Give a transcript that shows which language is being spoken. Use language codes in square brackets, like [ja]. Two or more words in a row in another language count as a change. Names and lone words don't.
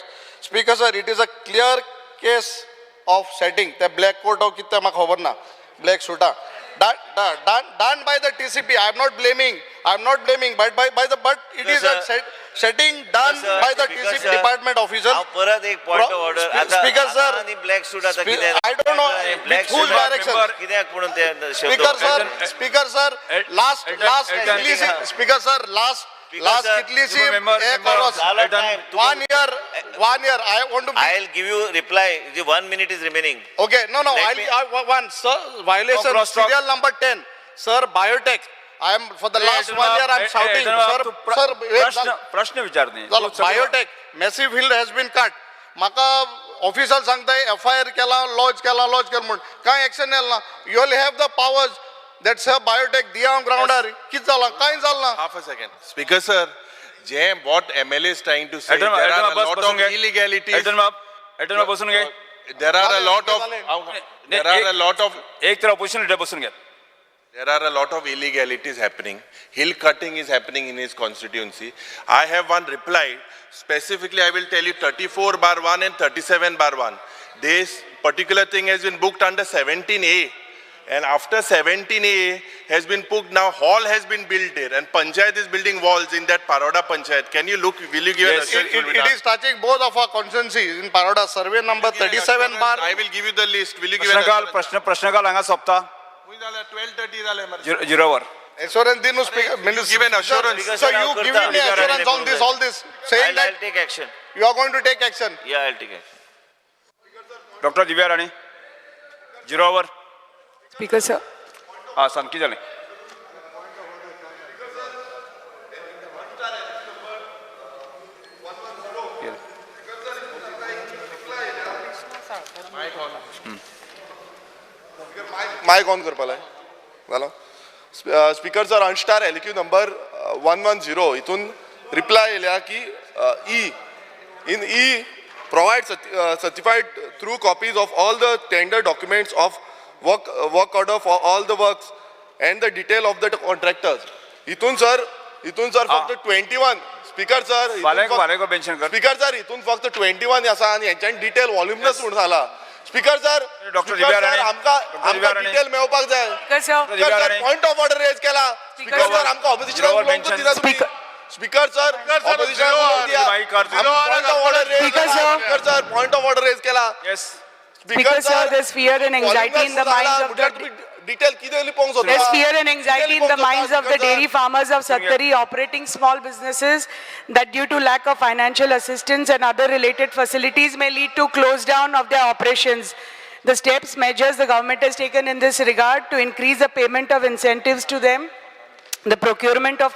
[en] Speaker sir, it is a clear case of setting. The black coat of [kok] kitta ma khabar na, [en] black suit done by the TCP. I am not blaming I'm not blaming, but but it No, is sir. a setting done No, sir. by the Speaker, TC sir. department official. [kok] हांव परत एक [en] point of order Speaker, sir. black suit आता Spe- [kok] कितें [en] I don't know ब्लॅक with whose direction. [kok] कित्याक म्हणून ते [en] Speaker sir, last kitli Speaker sir, last sir. [kok] kitli si [en] Member, [kok] ek [en] member. और [kok] झाला time. [en] 1 year. I want to. I'll give you reply. The 1 minute is remaining. Okay, no, Let me- one, sir, violation, cross talk. serial number 10. Sir, biotech, I am, for the last 1 year, I am shouting, sir, [kok] प्रश्न विचारणे [en] biotech, massive hill has been cut. [kok] Maka official सांगताय FIR केला, lodge केला म्हणून, काय action नाही ना. [en] You will have the powers, that sir, biotech, दिया on grounder, [kok] किती झाला, काय झाला. [en] Half a second. Speaker sir, what MLA is trying to say, Edwin, there are a [kok] बस [en] lot [kok] बसून [en] of [kok] घे. [en] illegalities. [kok] एटन बसून घे. [en] There are a lot of, there are a lot of, [kok] एक तर ऑपोजिशन लीडर बसून घ्या. [en] there are a lot of illegalities happening. Hill cutting is happening in his constituency. I have one reply. Specifically, I will tell you 34/1 and 37/1. This particular thing has been booked under 17A. And after 17A has been booked, now hall has been built there. And Panchayat is building walls in that Paroda Panchayat. Can you look, will you give an assurance? It is touching both of our constituencies in Paroda, survey number 37 bar. I will give you the list. Will you give an [kok] प्रश्नकाल [en] assurance? [kok] प्रश्नकाल हांगा सोंपता 12:30 झाले मरे. झिरोवर. Assurance dinu speaker, [en] give an assurance. So you give me assurance on this, all this, saying I'll that take action. you are going to take action. Yeah, I'll take action. [kok] डॉक्टर दिव्या राणे झिरोवर. [en] Speaker sir [kok] हा सांग कितें जालें. मायक ऑन करपाक लाय जालो. [en] Speaker sir, unstarred LQ number 110 [kok] हितून रिप्लाय येयल्या की [en] ई provide certified through copies of all the tender documents of work order for all the works and the detail of the contractors. [kok] हितून सर फक्त 21 [en] Speaker sir [kok] वालेको मेन्शन कर. [en] Speaker sir [kok] हितून फक्त 21 आसा आनी हेंच्यानी [en] detail voluminous [kok] म्हणून झाला. [en] Speaker sir, [kok] डॉक्टर दिव्या राणे. आमकां डिटेल मेळपाक जाय. [en] Speaker sir Speaker sir, point of order raise [kok] केला. [en] Speaker sir, [kok] आमकां ऑपोजिशनाक उलोवंक दिना तुम्ही. [en] Speaker sir, [kok] ऑपोजिशनाक उलोवंक दिया. [en] point of order raise Speaker, sir. Speaker sir, point of order raise [kok] केला. [en] येस. Speaker, sir, there's fear and anxiety in the minds of the [kok] डिटेल कितें पोवंक सोदता. [en] there's fear and anxiety in the minds of the dairy farmers of Sattari operating small businesses that due to lack of financial assistance and other related facilities may lead to close down of their operations. The steps, measures the government has taken in this regard to increase the payment of incentives to them, the procurement of